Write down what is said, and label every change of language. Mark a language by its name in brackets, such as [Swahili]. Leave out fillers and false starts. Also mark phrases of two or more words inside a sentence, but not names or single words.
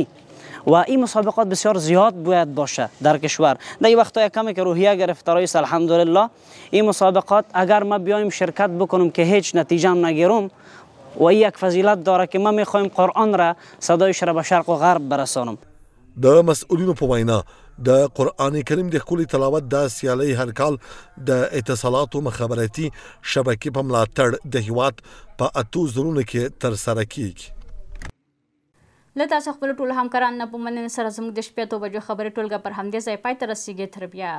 [Persian] و این مسابقات بسیار زیاد باید باشه در کشور. در این وقتا کمی که روحیه گرفتاری است الحمدلله. این مسابقات اگر ما بیایم شرکت بکنم که هیچ نتیجه نگیرم، و این یک فضیلت داره که ما میخوایم قرآن را صدایش را به شرق و غرب برسانم. [Pashto] د مسئولینو په وینا د قرآن کریم د ښکلي تلاوت د سیالۍ هر کال د اتصالاتو مخابراتي شبکې په ملاتړ د هیواد په 8 زرونو کې ترسره کیږي. له تاسو خپل ټول همکاران نه په مننه سره زموږ د شپې 8 بجو خبري ټولګه پر همدې ځای پای ته رسیږي.